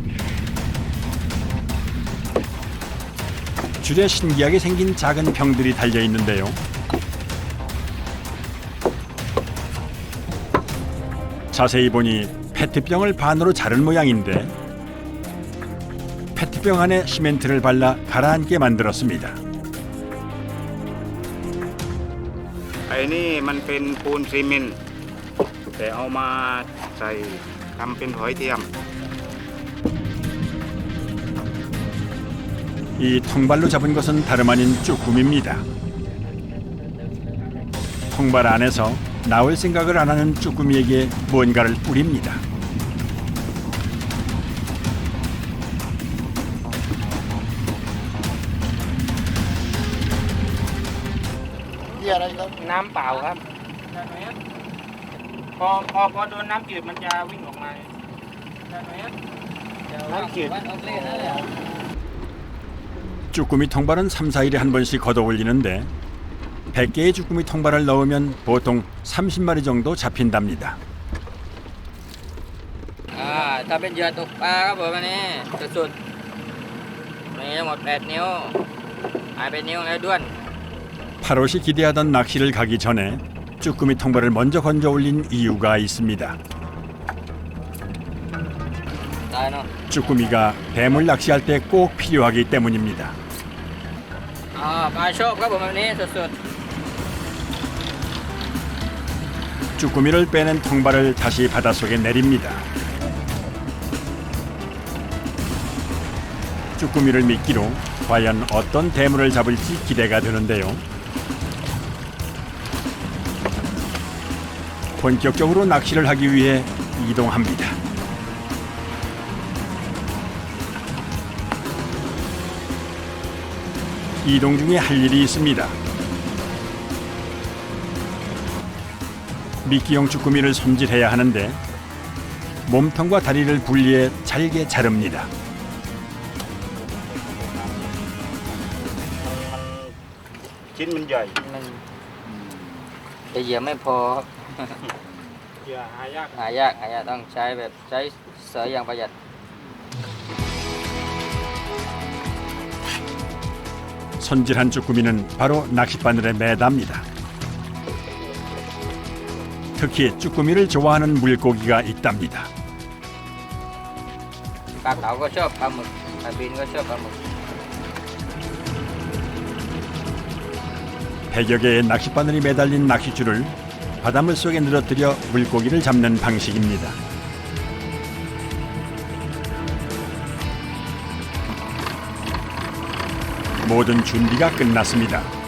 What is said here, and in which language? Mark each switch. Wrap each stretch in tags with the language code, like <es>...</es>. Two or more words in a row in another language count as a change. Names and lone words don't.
<ko>줄에 신기하게 생긴 작은 병들이 달려 있는데요. 자세히 보니 페트병을 반으로 자른 모양인데 페트병 안에 시멘트를 발라 가라앉게 만들었습니다.</ko> <th>ไอ้นี่มันเป็นปูนซีเมนต์แต่เอามาใส่ทำเป็นหอยเทียม</th> <ko>이 통발로 잡은 것은 다름 아닌 쭈꾸미입니다. 통발 안에서 나올 생각을 안 하는 쭈꾸미에게 뭔가를 뿌립니다.</ko> <th>น้ำเปล่าครับพอโดนน้ำจืดมันจะวิ่งออกมาน้ำจืด</th> <ko>쭈꾸미 통발은 3, 4일에 한 번씩 걷어 올리는데 100개의 쭈꾸미 통발을 넣으면 보통 30마리 정도 잡힌답니다.</ko> <th>ถ้าเป็นเหยื่อตกปลาครับผมอันนี้สุดๆมีทั้งหมด8นิ้วหายไปนิ้วแล้วด้วน</th> <ko>8월이 기대하던 낚시를 가기 전에 쭈꾸미 통발을 먼저 건져 올린 이유가 있습니다.</ko> <th>ตายเนาะ</th> <ko>쭈꾸미가 뱀을 낚시할 때 꼭 필요하기 때문입니다.</ko> <th>ปลาโชคครับผมอันนี้สุด</th> <ko>쭈꾸미를 빼낸 통발을 다시 바닷속에 내립니다. 쭈꾸미를 미끼로 과연 어떤 대물을 잡을지 기대가 되는데요. 본격적으로 낚시를 하기 위해 이동합니다. 이동 중에 할 일이 있습니다. 미끼용 쭈꾸미를 손질해야 하는데 몸통과 다리를 분리해 잘게 자릅니다.</ko> <th>ชิ้นมันใหญ่ ๆมันแต่เหยื่อไม่พอครับ เหยื่อหายาก หายากต้องใช้เสยอย่างประหยัด</th> <ko>손질한 쭈꾸미는 바로 낚싯바늘에 매답니다. 특히 쭈꾸미를 좋아하는 물고기가 있답니다.</ko> <th>ปลาเก๋าก็ชอบปลาหมึกปลาบินก็ชอบปลาหมึก</th> <ko>100여 개의 낚싯바늘이 매달린 낚싯줄을 바닷물 속에 늘어뜨려 물고기를 잡는 방식입니다. 모든 준비가 끝났습니다.</ko>